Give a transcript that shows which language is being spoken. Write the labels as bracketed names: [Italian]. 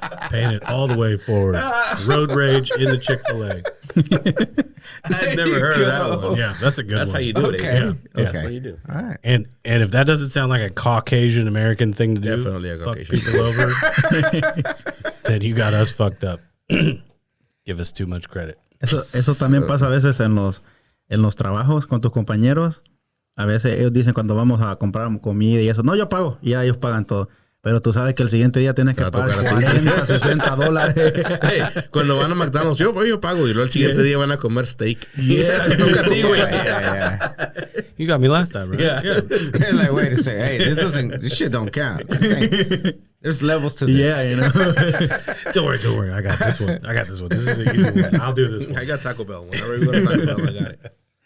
[English] Paying it all the way forward. Road rage in the Chick-fil-A. I've never heard of that one. Yeah, that's a good That's one. how you do it. Okay. Yeah. Yeah. That's how you do. All right. And if that doesn't sound like a Caucasian American thing to do, Definitely a fuck Caucasian. people over, then you got us fucked up. Give us too much credit. [Spanish] Eso también pasa a veces en los trabajos con tus compañeros. A veces ellos dicen cuando vamos a comprar comida y eso, no, yo pago. Y ya ellos pagan todo. Pero tú sabes que el siguiente día tienes que va a pagar tocar a ti. [English] $40, $60. [Spanish] Hey, cuando van a McDonald's, yo pago. Y luego el siguiente día van a comer steak. [English] Yeah. [Spanish] Te toca a ti, güey. [English] Yeah. You got me last time, right? Yeah. They're like, wait a second. Hey, this shit don't count. There's levels to this. Yeah, Don't worry. I got this one. This is an easy one. I'll do this one. I got Taco Bell. Whenever we go to Taco Bell, I got it.